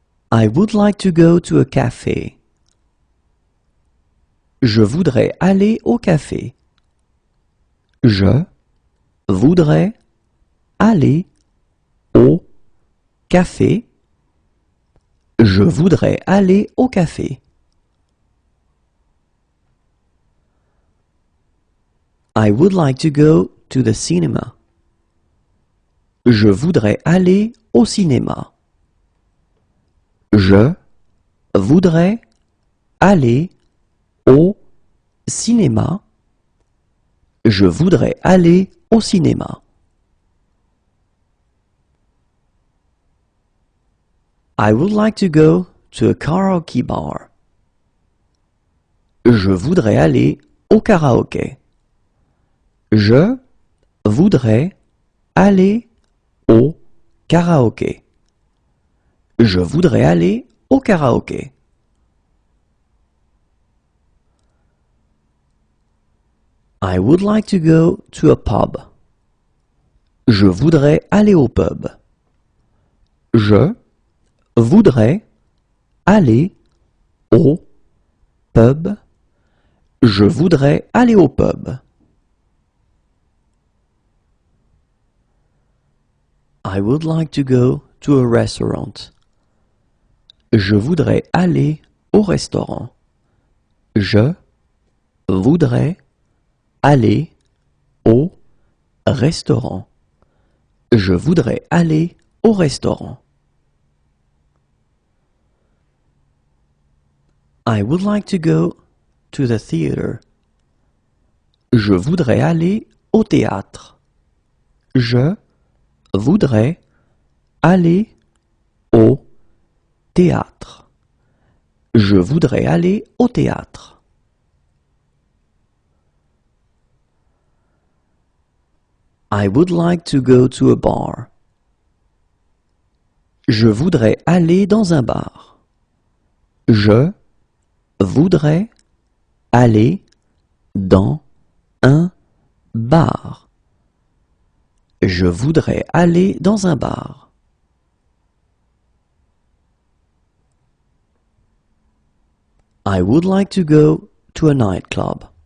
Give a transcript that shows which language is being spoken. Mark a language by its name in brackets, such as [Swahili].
[English] I would like to go to a café. [French] Je voudrais aller au café. Je voudrais aller au café. Je voudrais aller au café. [English] I would like to go to the cinema. [French] Je voudrais aller au cinéma. Je voudrais aller au cinéma. Je voudrais aller au cinéma. [English] I would like to go to a karaoke bar. [French] Je voudrais aller au karaoké. Je voudrais aller au karaoké. Je voudrais aller au karaoké. [English] I would like to go to a pub. [French] Je voudrais aller au pub. Je voudrais aller au pub. Je voudrais aller au pub. [English] I would like to go to a restaurant. [French] Je voudrais aller au restaurant. Je voudrais aller au restaurant. Je voudrais aller au restaurant. [English] I would like to go to the theater. [French] Je voudrais aller au théâtre. Je voudrais aller au théâtre. Je voudrais aller au théâtre. [English] I would like to go to a bar. [French] Je voudrais aller dans un bar. Je voudrais aller dans un bar. Je voudrais aller dans un bar. [English] I would like to go to a nightclub.